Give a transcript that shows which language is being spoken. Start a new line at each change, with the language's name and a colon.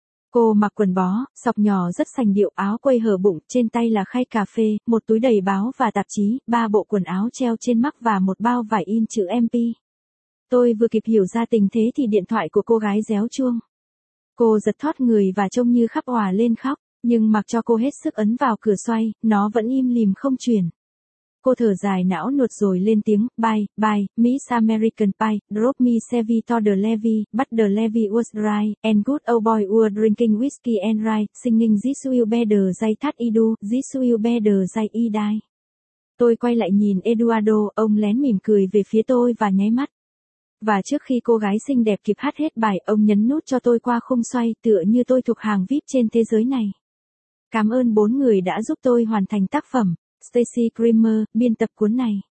Vietnamese: Cô mặc quần bó, sọc nhỏ rất sành điệu, áo quây hở bụng, trên tay là khay cà phê, một túi đầy báo và tạp chí, 3 bộ quần áo treo trên mắc và một bao vải in chữ MP. Tôi vừa kịp hiểu ra tình thế thì điện thoại của cô gái réo chuông. Cô giật thót người và trông như khắp òa lên khóc, nhưng mặc cho cô hết sức ấn vào cửa xoay, nó vẫn im lìm không chuyển. Cô thở dài não nuột rồi lên tiếng,
English: bye, bye, Miss American Pie, drop me Chevy to the levee, but the levee was dry, and good old boy were drinking whiskey and rye, singing this will be the day that I do, this will be the day I die.
Vietnamese: Tôi quay lại nhìn Eduardo, ông lén mỉm cười về phía tôi và nháy mắt. Và trước khi cô gái xinh đẹp kịp hát hết bài, ông nhấn nút cho tôi qua khung xoay, tựa như tôi thuộc hàng VIP trên thế giới này. Cảm ơn 4 người đã giúp tôi hoàn thành tác phẩm. Stacey Grimmer, biên tập cuốn này.